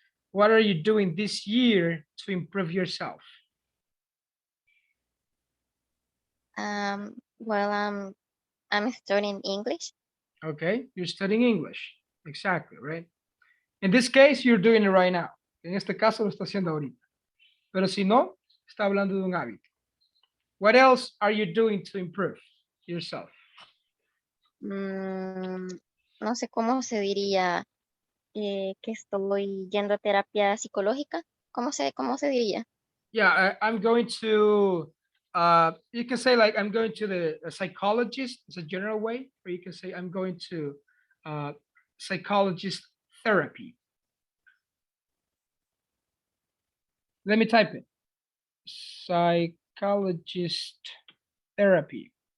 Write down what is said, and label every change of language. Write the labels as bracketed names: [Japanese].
[English] What are you doing this year to improve yourself? Well, I'm studying English. Okay, you're studying English. Exactly, right? In this case, you're doing it right now. [Spanish] En este caso lo está haciendo ahorita. Pero si no, está hablando de un hábito. [English] What else are you doing to improve yourself? [Spanish] Mm, no sé cómo se diría que estoy yendo a terapia psicológica. Cómo se diría? [English] Yeah, I'm going to, you can say like, I'm going to the psychologist, it's a general way, or you can say I'm going to psychologist therapy. Let me type it. Psychologist therapy.